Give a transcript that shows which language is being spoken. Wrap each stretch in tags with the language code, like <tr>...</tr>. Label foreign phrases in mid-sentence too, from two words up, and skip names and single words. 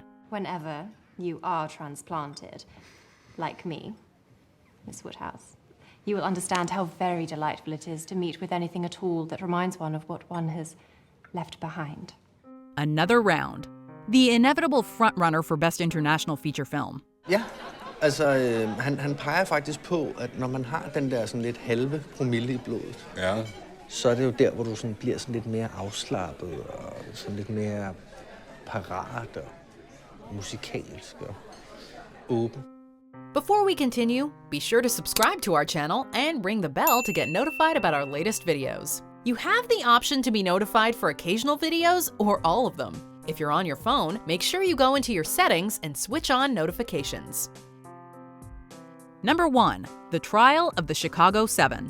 <en>Whenever you are transplanted, like me, Miss Woodhouse, you will understand how very delightful it is to meet with anything at all that reminds one of what one has left behind. Another round. The inevitable frontrunner for Best International Feature Film.</en> <da>Ja, altså han peger faktisk på, at når man har den der sådan lidt halve promille i blodet, ja, så er det jo der, hvor du sådan bliver sådan lidt mere afslappet og sådan lidt mere parat og musikalsk og åben.</da> <en>Before we continue, be sure to subscribe to our channel and ring the bell to get notified about our latest videos. You have the option to be notified for occasional videos or all of them. If you're on your phone, make sure you go into your settings and switch on notifications. Number 1, The Trial of the Chicago 7.</en>